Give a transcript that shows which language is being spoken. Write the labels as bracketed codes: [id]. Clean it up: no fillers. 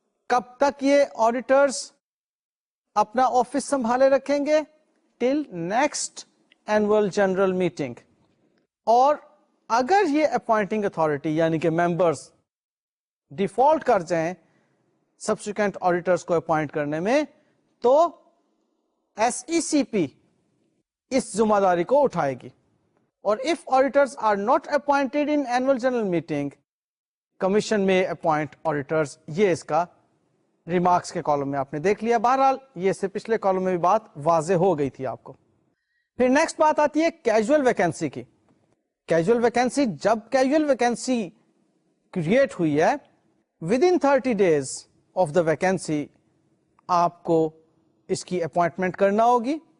[ur] کب تک یہ آڈیٹرز اپنا آفس سنبھالے رکھیں گے؟ [en] Till next annual general meeting. [ur] اور اگر یہ اپوائنٹنگ اتھارٹی یعنی کہ ممبرز ڈیفالٹ کر جائیں سبسیکوینٹ آڈیٹرز کو اپوائنٹ کرنے میں، تو SECP اس ذمہ داری کو اٹھائے گی. [en] اور if auditors are not appointed in annual general meeting, commission may appoint auditors. [ur] یہ اس کا ریمارکس کے کالم میں آپ نے دیکھ لیا. بہرحال یہ سے پچھلے کالم میں بھی بات واضح ہو گئی تھی آپ کو. پھر نیکسٹ بات آتی ہے کیجول ویکینسی کی. کیجول ویکینسی، جب کیجول ویکینسی کریٹ ہوئی ہے [en] with in 30 days of the vacancy [ur] آپ کو اس کی اپوائنٹمنٹ کرنا ہوگی.